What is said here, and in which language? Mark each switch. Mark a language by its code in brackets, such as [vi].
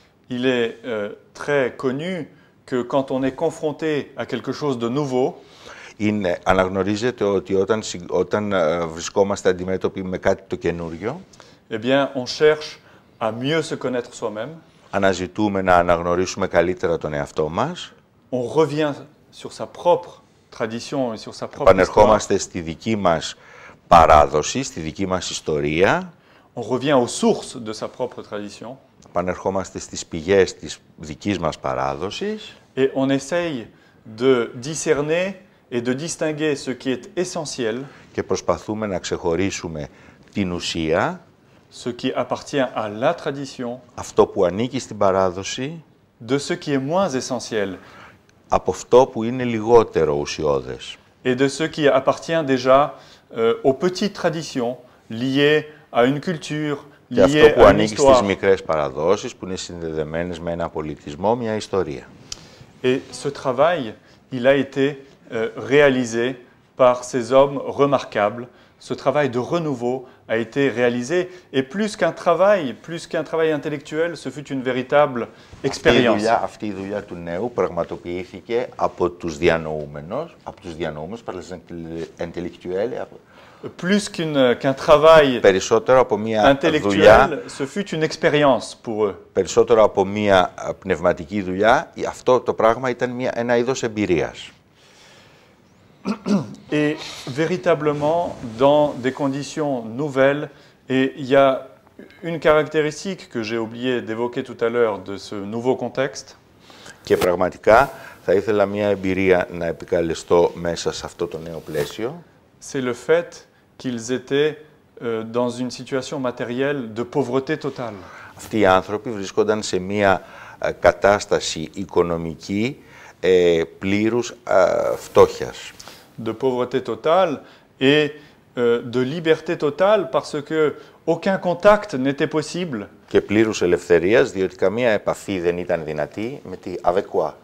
[fr] Il est très connu que quand on est confronté à quelque chose de nouveau, [el] Αναγνωρίζεται ότι όταν βρισκόμαστε αντιμέτωποι με κάτι το καινούριο, [fr] eh bien, on cherche à mieux se connaître soi-même. [el] αναζητούμε να αναγνωρίσουμε καλύτερα τον εαυτό μας, [fr] On revient sur sa propre tradition et sur sa propre histoire. [el] επανερχόμαστε στη δική μας παράδοση, στη δική μας ιστορία, [fr] On revient aux sources de sa propre tradition. [el] επανερχόμαστε στις πηγές της δικής μας παράδοσης [fr] Et on essaye de discerner et de distinguer ce qui est essentiel, [el] και προσπαθούμε να ξεχωρίσουμε την ουσία, [fr] ce qui appartient à la tradition, [el] αυτό που ανήκει στην παράδοση, [fr] de ce qui est moins essentiel. [el] από αυτό που είναι λιγότερο ουσιώδες. [fr] et de ce qui appartient déjà aux petites traditions liées à une culture, [el] Και αυτό [fr] liées [el] που [fr] à une [el] ανήκει στις [fr] histoire. [el] μικρές παραδόσεις, που είναι συνδεδεμένες με ένα πολιτισμό, μια ιστορία. [fr] Et ce travail, il a été réalisé par ces hommes remarquables. Ce travail de renouveau a été réalisé, et plus qu'un travail intellectuel, ce fut une véritable expérience. [el] Αυτή η δουλειά του νέου πραγματοποιήθηκε από τους διανοούμενους, [fr] par les intellectuels. Plus qu'un travail [el] Περισσότερο από μια δουλειά, [fr] intellectuel, ce fut une expérience pour eux. [el] περισσότερο από μια πνευματική δουλειά, αυτό το πράγμα ήταν ένα είδος εμπειρίας. [fr] Et véritablement dans des conditions nouvelles, et il y a une caractéristique que j'ai oublié d'évoquer tout à l'heure de ce nouveau contexte. [el] Και πραγματικά θα ήθελα μια εμπειρία να επικαλεστώ μέσα σε αυτό το νέο πλαίσιο. [fr] C'est le fait qu'ils étaient dans une situation matérielle de pauvreté totale. [el] Αυτοί οι άνθρωποι βρίσκονταν σε μια κατάσταση οικονομική πλήρους φτώχειας. [fr] De pauvreté totale et de liberté totale parce que aucun contact n'était possible. [el] Και πλήρους ελευθερίας, διότι καμία επαφή δεν ήταν δυνατή με [fr] avec quoi?